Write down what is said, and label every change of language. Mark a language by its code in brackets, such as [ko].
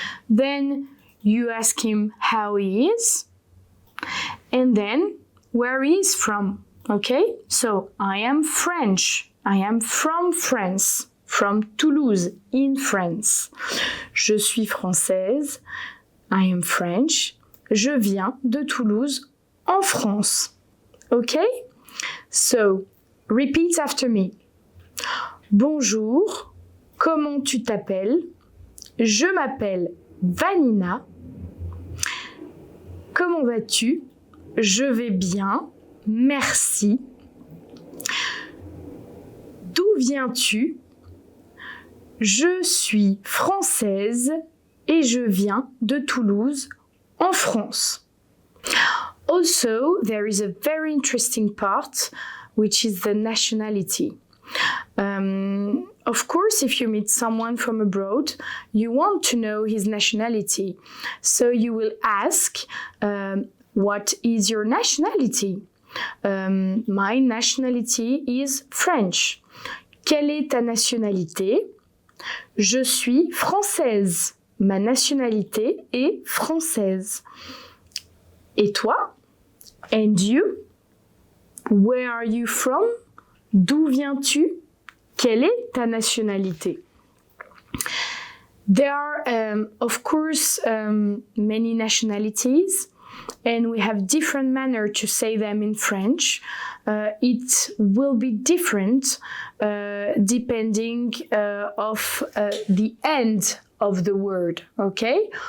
[en] Then you ask him how he is and then where he is from. Okay? So, I am French. I am from France. From Toulouse, in France. [fr] Je suis française. [en] I am French. [fr] Je viens de Toulouse, en France. Okay? [en] So, repeat after me. [fr] Bonjour, comment tu t'appelles? Je m'appelle Vanina. Comment vas-tu? Je vais bien, merci. D'où viens-tu? Je suis française et je viens de Toulouse, en France. [en] Also, there is a very interesting part, which is the nationality. Of course, if you meet someone from abroad, you want to know his nationality. So you will ask, what is your nationality? My nationality is French. [fr] Quelle est ta nationalité? Je suis française. Ma nationalité est française. Et toi? [en] And you? Where are you from? [fr] D'où viens-tu? Quelle est ta nationalité? [en] There are, of course, many nationalities, and we have different manner to say them in French. It will be different depending of the end of the word, okay?